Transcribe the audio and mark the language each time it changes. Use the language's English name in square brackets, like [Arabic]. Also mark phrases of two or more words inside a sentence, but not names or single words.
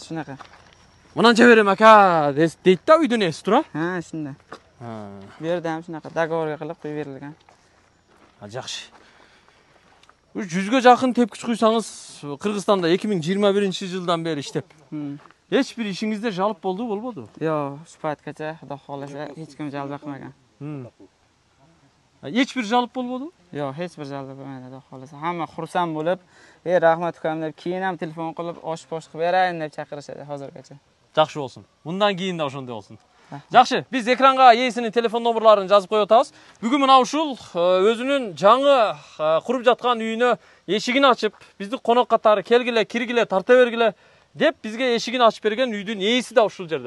[Uzbek] Шунака. [Kyrgyz] Мынанча берем ака дейт да үйдүн ээси тура. [Uzbek] Шундай. Bu yerda ham shunaqa договорга qilib qo'yib berilgan. [Kyrgyz] Жакшы. 100ге жакын тепкич куйсаңыз, Кыргызстанда 2021-жылдан бери иштеп. Эч бир ишиңизде жалып болду, болбоду? [Uzbek] Yo'q, shu paytgacha Xudo xolasa hech kim jalb qilmagan. [Kyrgyz] Эч бир жалб болбоду? [Uzbek] Yo'q, hech bir jalb bo'lmadi, Xudo xolasa. Hamma xursand bo'lib, rahmat ukam deb, keyin ham telefon qilib, osh-posh qilib berayin deb chaqirishadi hozirgacha. [Kyrgyz] Жакшы болсун. Мындан кийин да ошондой болсун. Жакшы, биз экранга ээсинин телефон номерларын жазып коюп атабыз. Бүгүн мына ушул өзүнүн жаңы куруп жаткан үйүнө эшигин ачып, бизди конок катары келгиле, киргиле, тарта бергиле деп бизге эшигин ачып берген үйдүн ээси да ушул жерде.